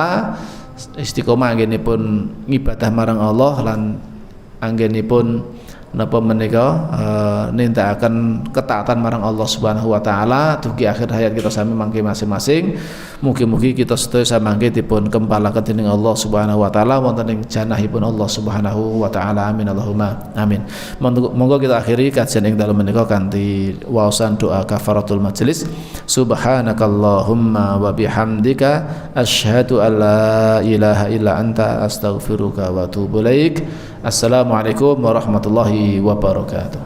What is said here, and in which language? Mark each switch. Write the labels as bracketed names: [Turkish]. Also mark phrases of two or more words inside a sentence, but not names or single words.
[Javanese] Istiqomah anggenipun ngibadah marang Allah lan anggenipun napa menika nindakaken ketaatan marang [Arabic] الله سبحانه وتعالى [Javanese] dugi akhir hayat kita sami mangke masing-masing. Mugi-mugi kita sedaya samangke dipun kempalaken dening [Arabic] الله سبحانه وتعالى [Javanese] wonten ing janahipun [Arabic] الله سبحانه وتعالى. آمين اللهم آمين. [Javanese] Monggo kita akhiri kajian ing dalem menika kanthi waosan doa [Arabic] كفارة المجلس. سبحانك اللهم وبحمدك أشهد أن لا إله إلا أنت أستغفرك وأتوب إليك. السلام عليكم ورحمة الله وبركاته.